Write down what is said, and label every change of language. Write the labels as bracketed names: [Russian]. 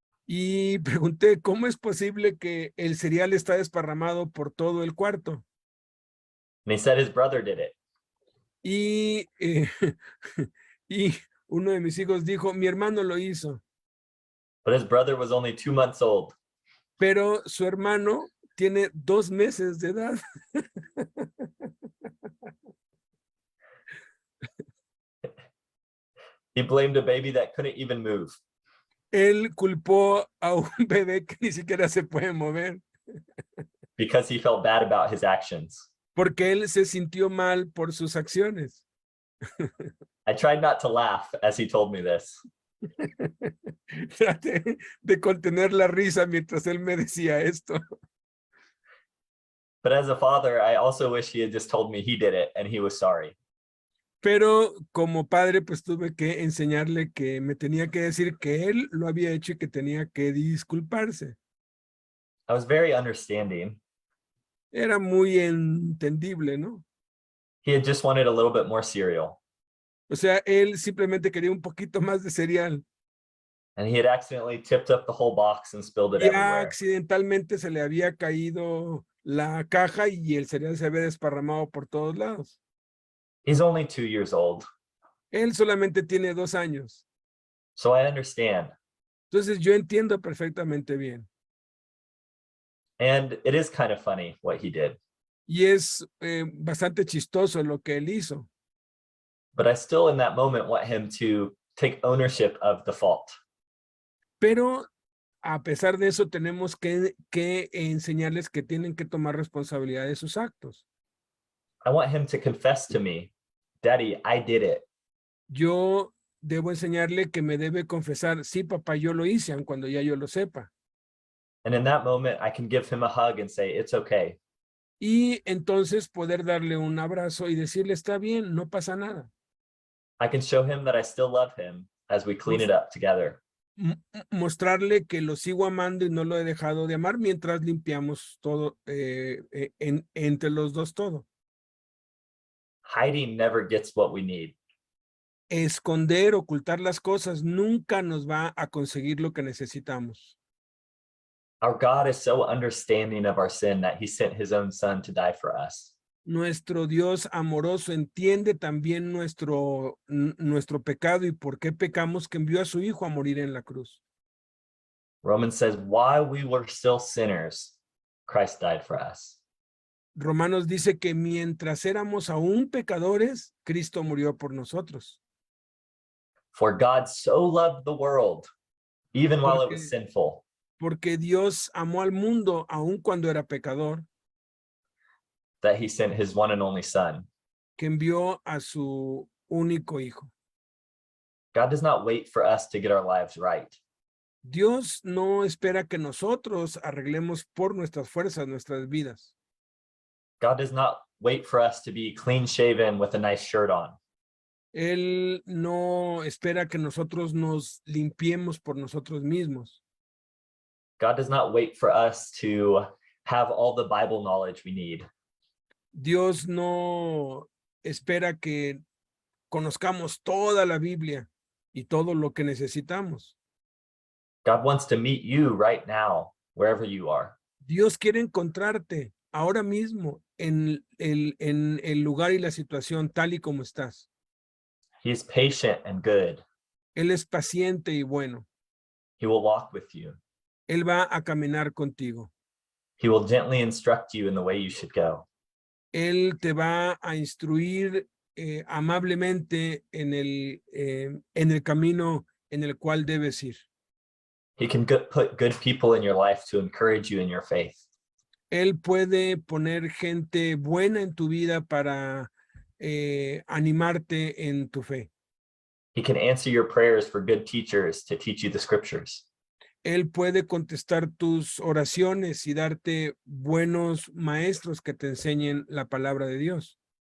[Spanish] Y pregunté, ¿cómo es posible que el cereal está desparramado por todo el cuarto? [English] And he said his brother did it. [Spanish] Y, y uno de mis hijos dijo, mi hermano lo hizo. [English] But his brother was only 2 months old. [Spanish] Pero su hermano tiene 2 meses de edad. [English] He blamed a baby that couldn't even move. [Spanish] Él culpó a un bebé que ni siquiera se puede mover. [English] Because he felt bad about his actions. [Spanish] Porque él se sintió mal por sus acciones. [English] I tried not to laugh as he told me this. [Spanish] Traté de contener la risa mientras él me decía esto. [English] But as a father, I also wish he had just told me he did it and he was sorry. [Spanish] Pero como padre, pues tuve que enseñarle que me tenía que decir que él lo había hecho y que tenía que disculparse. [English] I was very understanding. [Spanish] Era muy entendible, ¿no? [English] He had just wanted a little bit more cereal. [Spanish] O sea, él simplemente quería un poquito más de cereal. [English] And he had accidentally tipped up the whole box and spilled it [Spanish] Ya [English] everywhere. [Spanish] accidentalmente se le había caído la caja y el cereal se había desparramado por todos lados. [English] He's only 2 years old, [Spanish] Él solamente tiene 2 años. [English] so I understand. [Spanish] Entonces yo entiendo perfectamente bien. [English] And it is kind of funny what he did. [Spanish] Y es bastante chistoso lo que él hizo. [English] But I still, in that moment, want him to take ownership of the fault. [Spanish] Pero a pesar de eso tenemos que enseñarles que tienen que tomar responsabilidad de sus actos. [English] I want him to confess to me, Daddy, I did it. [Spanish] Yo debo enseñarle que me debe confesar, sí, papá, yo lo hice, aun cuando ya yo lo sepa. [English] And in that moment, I can give him a hug and say, it's okay. [Spanish] Y entonces poder darle un abrazo y decirle, está bien, no pasa nada. [English] I can show him that I still love him as we clean it up together. [Spanish] Mostrarle que lo sigo amando y no lo he dejado de amar mientras limpiamos todo, entre los dos todo. [English] Hiding never gets what we need. [Spanish] Esconder, ocultar las cosas nunca nos va a conseguir lo que necesitamos. [English] Our God is so understanding of our sin that he sent his own son to die for us. [Spanish] Nuestro Dios amoroso entiende también nuestro pecado y por qué pecamos, que envió a su hijo a morir en la cruz. [English] Romans says, while we were still sinners, Christ died for us. [Spanish] Romanos dice que mientras éramos aún pecadores, Cristo murió por nosotros. [English] For God so loved the world, even while it was sinful, [Spanish] Porque Dios amó al mundo aún cuando era pecador, [English] that he sent his one and only son. [Spanish] que envió a su único hijo. [English] God does not wait for us to get our lives right. [Spanish] Dios no espera que nosotros arreglemos por nuestras fuerzas nuestras vidas. [English] God does not wait for us to be clean shaven with a nice shirt on. [Spanish] Él no espera que nosotros nos limpiemos por nosotros mismos. [English] God does not wait for us to have all the Bible knowledge we need. [Spanish] Dios no espera que conozcamos toda la Biblia y todo lo que necesitamos. [English] God wants to meet you right now, wherever you are. [Spanish] Dios quiere encontrarte ahora mismo en el lugar y la situación tal y como estás. [English] He is patient and good. [Spanish] Él es paciente y bueno. [English] He will walk with you. [Spanish] Él va a caminar contigo. [English] He will gently instruct you in the way you should go. [Spanish] Él te va a instruir amablemente en el camino en el cual debes ir. [English] He can put good people in your life to encourage you in your faith. [Spanish] Él puede poner gente buena en tu vida para animarte en tu fe. [English] He can answer your prayers for good teachers to teach you the scriptures. [Spanish] Él puede contestar tus oraciones y darte buenos maestros que te enseñen la palabra de Dios.